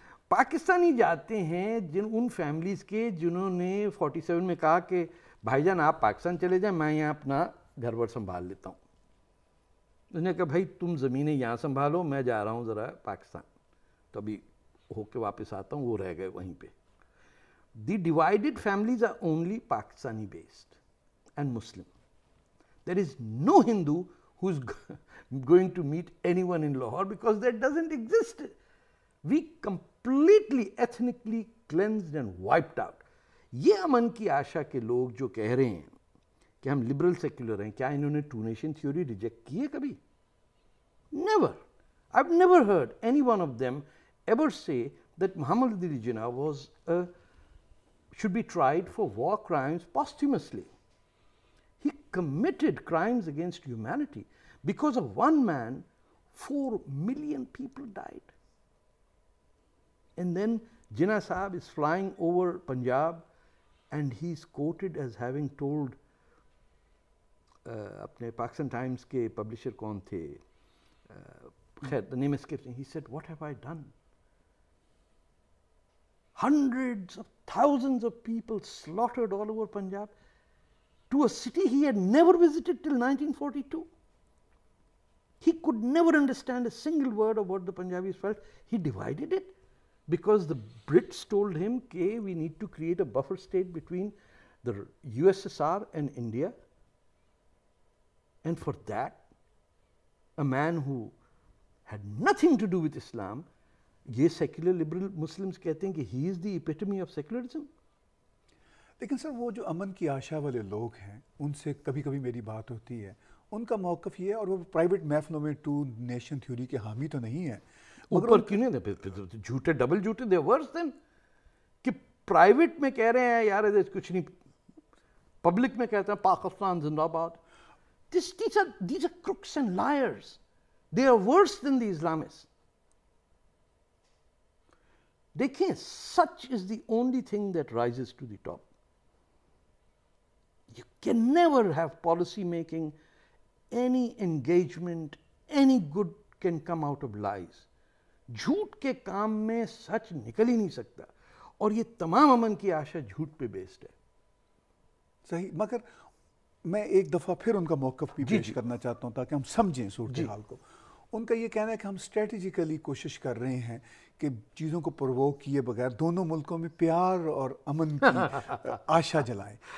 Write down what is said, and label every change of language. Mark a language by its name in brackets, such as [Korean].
[Urdu] پاکستانی جاتے ہیں in families کے جنہوں نے 47 میں کہا کہ بھائی جان آپ پاکستان چلے جائیں, میں یہاں اپنا گھر بار سنبھال لیتا ہوں. انہوں نے کہا بھائی تم زمینیں یہاں سنبھالو, میں جا رہا ہوں ذرا پاکستان, تو ابھی ہو کے واپس آتا ہوں. وہ رہ گئے وہیں پہ. [English] The divided families are only Pakistani based and Muslim. There is no Hindu who is going to meet anyone in Lahore because that doesn't exist. We completely ethnically cleansed and wiped out. [Urdu] یہ امن کی آشا کے لوگ جو کہہ رہے ہیں کہ ہم لبرل سیکولر ہیں, کیا انہوں نے ٹو نیشن تھیوری ریجیکٹ کی ہے کبھی؟ Never. [English] I've never heard any one of them ever say that Muhammad Ali Jinnah should be tried for war crimes posthumously. He committed crimes against humanity. Because of one man, 4 million people died. And then Jinnah Sahab is flying over Punjab and he's quoted as having told [Urdu] اپنے Pakistan Times کے publisher کون تھے, خیر [English] the name escapes me, he said what have I done? Hundreds of thousands of people slaughtered all over Punjab to a city he had never visited till 1942. He could never understand a single word of what the Punjabis felt. He divided it because the Brits told him that we need to create a buffer state between the USSR and India. And for that, a man who had nothing to do with Islam, [Urdu] یہ secular liberal Muslims کہتے ہیں کہ [English] He is the epitome of secularism. [Urdu] لیکن سر وہ جو امن کی آشا والے لوگ ہیں ان سے کبھی کبھی میری بات ہوتی ہے, ان کا موقف یہ ہے, اور وہ پرائیویٹ محفلوں میں ٹو نیشن تھیوری کے حامی تو نہیں ہیں. اوپر کیوں نہیں جھوٹے ڈبل جھوٹے دے ورس دین کہ پرائیویٹ میں کہہ رہے ہیں یار کچھ نہیں, پبلک میں کہتے ہیں پاکستان زندہ باد. [English] These are crooks and liars. They are worse than the Islamists. دیکھیں, such is the only thing that rises to the top. You can never have policy making, any engagement, any good can come out of lies. [Urdu] جھوٹ کے کام میں سچ نکل ہی نہیں سکتا, اور یہ تمام امن کی آشا جھوٹ پہ بیسڈ ہے. صحیح, مگر میں ایک دفعہ پھر ان کا موقف بھی پیش کرنا چاہتا ہوں تاکہ ہم سمجھیں صورتحال کو. ان کا یہ کہنا ہے کہ ہم اسٹریٹجیکلی کوشش کر رہے ہیں کہ چیزوں کو پرووک کیے بغیر دونوں ملکوں میں پیار اور امن کی آشا جلائیں.